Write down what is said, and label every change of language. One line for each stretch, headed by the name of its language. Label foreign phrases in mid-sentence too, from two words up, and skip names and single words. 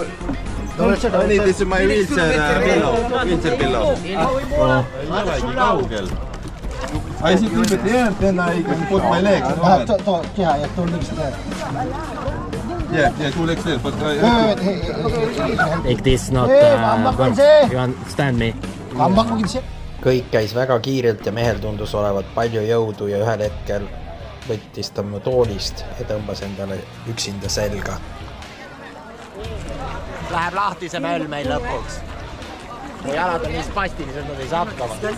English: I need this my wheelchair pillow. I sit a little bit here, then I can put my legs. Yeah, 2 legs there. Yeah, 2 legs there. But Like this, not you understand me?
Estonian: kõik käis väga kiirelt ja mehel tundus olevat palju jõudu ja ühel hetkel võttis ta mu toolist ja tõmbas endale üksinda selga. Läheb lahti see möll meil lõpuks. Mu jalad on nii spastilised, nad ei saa hakkama.